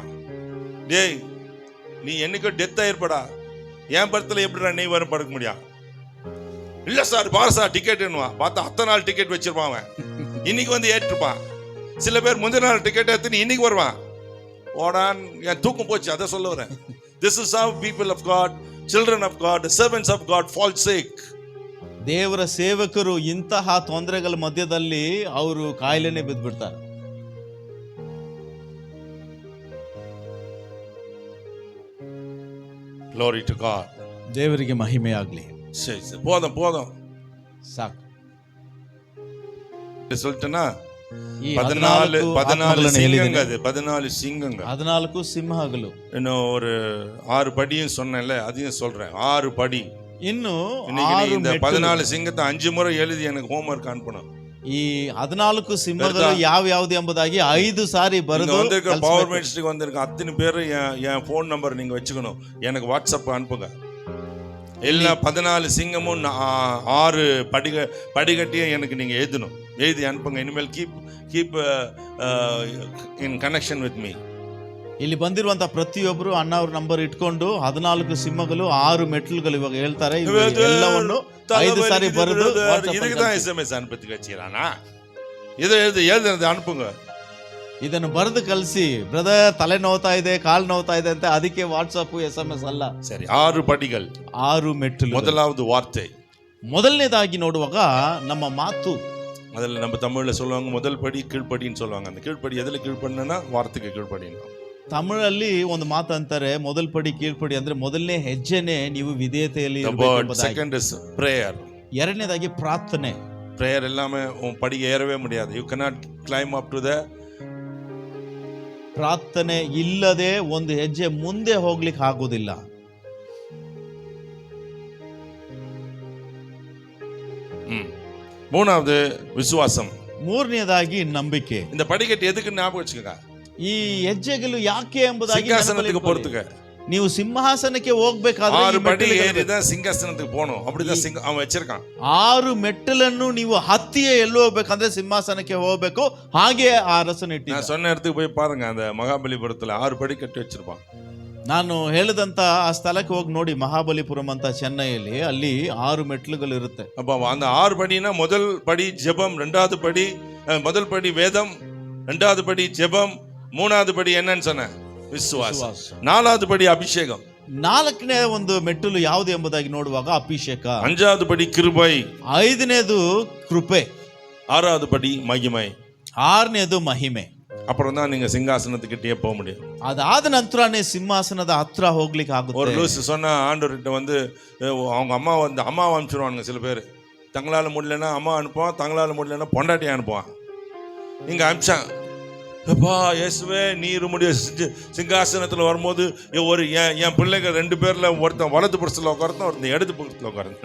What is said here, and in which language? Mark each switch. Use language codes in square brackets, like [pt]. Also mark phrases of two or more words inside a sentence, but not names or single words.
[ta] டேய் நீ என்னைக்கோ டெத் ஆயிருப்படா, என் படத்துல எப்படிடா நீ வரும் படுக்க முடியும்? இல்ல சார் பாரு சார் டிக்கெட்னுவா. பார்த்தா அத்தனை நாள் டிக்கெட் வச்சிருப்பான் அவன், இன்னைக்கு வந்து ஏற்றிருப்பான். சில பேர் முந்தின நாள் டிக்கெட் எடுத்துன்னு இன்னைக்கு வருவான். ஓடான் என் தூக்கம் போச்சு, அதை சொல்ல வரேன். [en] This is how people of God, children of God, servants of God fall sick. [kn] ದೇವರ ಸೇವಕರು ಇಂತಹ ತೊಂದರೆಗಳ ಮಧ್ಯದಲ್ಲಿ ಅವರು ಕಾಯಿಲೆನೇ ಬಿದ್ದುಬಿಡ್ತಾರೆ. [en] Glory to God. [kn] ದೇವರಿಗೆ ಮಹಿಮೆ ಆಗಲಿ. [ta] சரி போதும் [kn] ಸಾಕು. [ta] சொல்லிட்டேன்னா [kn] ಈ [ta] 14 சிங்கங்க, அது 14 சிங்கங்க, [kn] 14 ಸಿಂಹಗಳು. [ta] இன்னும் ஒரு 6 படியும் சொன்னேன்ல, அதையும் சொல்றேன். 6 படி. [kn] ಇನ್ನು [ta] இன்னைக்கு இந்த 14 சிங்கத்தை 5 முறை எழுதி எனக்கு ಹೋಮ್ವರ್ಕ್ ಅನ್ಪணும். [kn] ಈ 14 ಸಿಂಹಗಳು ಯಾವ್ಯಾವ್ದು ಎಂಬುದಾಗಿ 5 ಸಾರಿ ಬರೆದು [ta] வந்திருக்க பவர் மினிஸ்ட்ரிக்கு வந்திருக்க அத்தனை பேர் என் ஃபோன் நம்பர் நீங்க வச்சுக்கணும், எனக்கு வாட்ஸ்அப் அனுப்புங்க. எல்லா 14 சிங்கமும் 6 படிகட்டியும் எனக்கு நீங்க எழுதி அனுப்புங்க. இனிமேல் [en] keep in connection with me. [kn] ಇಲ್ಲಿ ಬಂದಿರುವಂತ ಪ್ರತಿಯೊಬ್ಬರು ಅಣ್ಣ ಅವ್ರ ನಂಬರ್ ಇಟ್ಕೊಂಡು 14 ಸಿಂಹಗಳು 6 ಮೆಟ್ಲುಗಳು ಇವಾಗ ಹೇಳ್ತಾರೆ, ಎಲ್ಲವನ್ನು 5 ಸಾರಿ ಬರೆದು [ta] இதுக்கு தான் SMS அனுப்பி வச்சிரானா? இதை எழுதுறது அனுப்புங்க. [kn] ಇದನ್ನು ಬರೆದು ಕಳಿಸಿ, ಬ್ರದರ್ ತಲೆ ನೋವ್ತಾ ಇದೆ, ಕಾಲು ನೋವ್ತಾ ಇದೆ ಅಂತ. ಅದಕ್ಕೆ ವಾಟ್ಸಪ್ SMS ಅಲ್ಲ. [ta] சரி 6 படிகள், [kn] 6 ಮೆಟ್ಲು. [ta] முதலாவது வார்த்தை. [kn] ಮೊದಲನೇದಾಗಿ ನೋಡುವಾಗ ನಮ್ಮ ಮಾತು. [ta] அதில் நம்ம தமிழ்ல சொல்லுவாங்க முதல் படி கீழ்ப்படின்னு சொல்லுவாங்க. அந்த கீழ்ப்படி எதுல கீழ்ப்படினா வார்த்தைக்கு கீழ்ப்படினா. [kn] ತಮಿಳಲ್ಲಿ ಒಂದು ಮಾತು ಅಂತಾರೆ, [ta] முதல் படி கீழ்ப்படி [kn] ಅಂದ್ರೆ ಮೊದಲನೇ ಹೆಜ್ಜೆನೆ ನೀವು ವಿಧೇಯತೆಯಲ್ಲಿ ಇರಬೇಕು. [en] second is prayer. [kn] ಎರಡನೇದಾಗಿ ಪ್ರಾರ್ಥನೆ. [ta] பிரேயர் எல்லாமே படிಗೆ ஏறவே முடியாது. [en] யூ cannot climb up to the. [kn] ಪ್ರಾರ್ಥನೆ ಇಲ್ಲದೆ ಒಂದು ಹೆಜ್ಜೆ ಮುಂದೆ ಹೋಗ್ಲಿಕ್ಕೆ ಆಗೋದಿಲ್ಲ. [ta] மூணாவது விசுவாசம். [kn] ಮೂರನೇದಾಗಿ ನಂಬಿಕೆ. [ta] இந்த படிக்கட்டு எதுக்கு ஞாபகம் வச்சுக்கங்க. [kn] ಈ ಹೆಜ್ಜೆಗಳು ಯಾಕೆ ಎಂಬುದಾಗಿ [ta] சிங்காசனத்துக்கு போறதுக்கு. [kn] ನೀವು ಸಿಂಹಾಸನಕ್ಕೆ ಹೋಗ್ಬೇಕಾದ್ರೆ [ta] 6 படி ஏறிதான் சிங்காசனத்துக்கு போணும். அப்படிதான் அவன் வச்சிருக்கான். [kn] 6 ಮೆಟ್ಟಲನ್ನು ನೀವು ಹತ್ತಿಯೇ ಎಲ್ಲಿ ಹೋಗ್ಬೇಕಂದ್ರೆ ಸಿಂಹಾಸನಕ್ಕೆ ಹೋಗ್ಬೇಕು. ಹಾಗೆ ಆ ಅರಸನ ಇಟ್ಟ. [ta] நான் சொன்ன இடத்துக்கு போய் பாருங்க, அந்த மகாபலிபுரத்துல 6 படி கட்டி வச்சிருப்பான். [kn] ನಾನು ಹೇಳಿದಂತ ಆ ಸ್ಥಳಕ್ಕೆ ಹೋಗಿ ನೋಡಿ, ಮಹಾಬಲಿಪುರಂ ಅಂತ ಚೆನ್ನೈಯಲ್ಲಿ, ಅಲ್ಲಿ 6 ಮೆಟ್ಲುಗಳು ಇರುತ್ತೆ. [ta] அப்ப அந்த 6 படினா முதல் படி ஜெபம், இரண்டாவது படி முதல் படி வேதம், இரண்டாவது படி ஜெபம், மூணாவது படி என்னன்னு சொன்னேன் விசுவாசம், நாலாவது படி அபிஷேகம். [kn] 4ನೇ ಒಂದು ಮೆಟ್ಟಲು ಯಾವುದು ಎಂಬುದಾಗಿ ನೋಡುವಾಗ ಅಭಿಷೇಕ, [ta] 5வது படி கிருபை, [kn] 5ನೇದು ಕೃಪೆ, [ta] 6வது படி மகிமை, [kn] 6ನೇದು ಮಹಿಮೆ. [ta] அப்புறம் தான் நீங்க சிங்காசனத்துக்கிட்டே போக முடியும். [kn] ಅದಾದ ನಂತರನೇ ಸಿಂಹಾಸನದ ಹತ್ರ ಹೋಗ್ಲಿಕ್ಕೆ ಆಗುತ್ತೆ. [ta] ஒரு லூசு சொன்னா ஆண்டவர்கிட்ட வந்து அவங்க அம்மா அனுப்பிச்சிருவானுங்க. சில பேர் தங்களால் முடியலன்னா அம்மா அனுப்புவான், தங்களால் முடியலன்னா பொண்டாட்டி அனுப்புவான். இங்க அனுப்பிச்சான், அப்பா இயேசுவே நீர் உம்முடைய சிங்காசனத்துல வரும்போது என் பிள்ளைங்க 2 பேர்ல ஒருத்தன் வலது புறத்துல உட்கார்ந்தான், ஒருத்தன் இடது புறத்துல உட்கார்ந்தான்.